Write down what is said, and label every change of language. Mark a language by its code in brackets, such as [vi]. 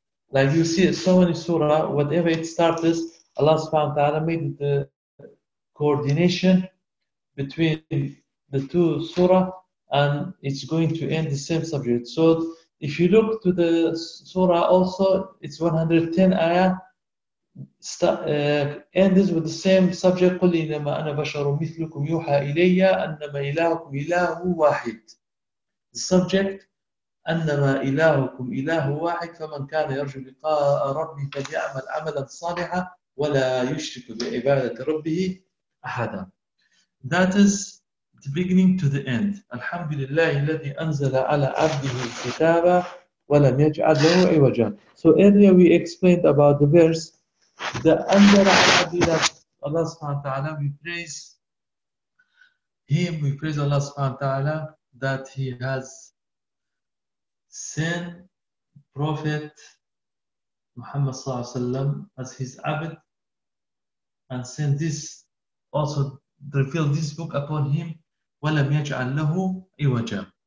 [en] Like you see so many surah, whatever it starts, Allah subhanahu wa ta'ala made the coordination between the two surah, and it's going to end the same subject. So if you look to the surah also, it's 110 ayah. Ends with the same subject, [ar] قُلْ إِنَّمَا أَنَا بَشَرٌ مِثْلُكُمْ يُوحَى إِلَيَّ أَنَّمَا إِلَهُكُمْ إِلَهُ وَاحِدٌ. [en] The subject, [ar] أَنَّمَا إِلَهُكُمْ إِلَهُ وَاحِدٌ فَمَنْ كَانَ يَرْجُو لِقَاءَ رَبِّهِ فَلْيَعْمَلْ عَمَلًا صَالِحًا وَلَا يُشْرِكْ بِعِبَادَةِ رَبِّهِ أَحَدًا. [en] That is the beginning to the end. [ar] الحمد لله الذي أنزل على عبده الكتاب ولم يجعل له عوجا. [en] So earlier we explained about the verse. The under Allah subhanahu wa ta'ala, we praise Him, we praise Allah subhanahu wa ta'ala that He has sent Prophet Muhammad sallallahu alayhi wa sallam as His abid, and sent this, also revealed this book upon him, [ar] وَلَمْ يَجْعَلْ لَهُ عِوَجًا.